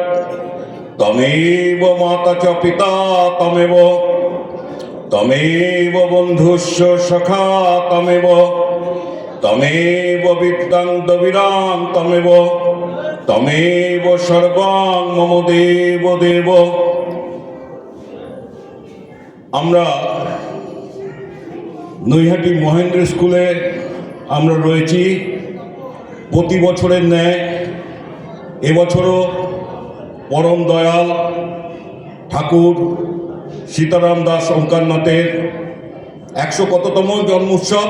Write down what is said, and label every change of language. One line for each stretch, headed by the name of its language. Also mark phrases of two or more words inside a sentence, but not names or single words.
Sanskrit: तमेव माता च पिता तमेव बन्धुश्च सखा तमेव विद्यां द्रविणां तमेव सर्वं मम देव देव।
Bangla: আমরা নৈহাটি মহেন্দ্র স্কুলে আমরা রয়েছি প্রতি বছরের ন্যায় এবছরও পরম দয়াল ঠাকুর সীতারাম দাস ওঙ্কারনাথের 100 কততম জন্মোৎসব।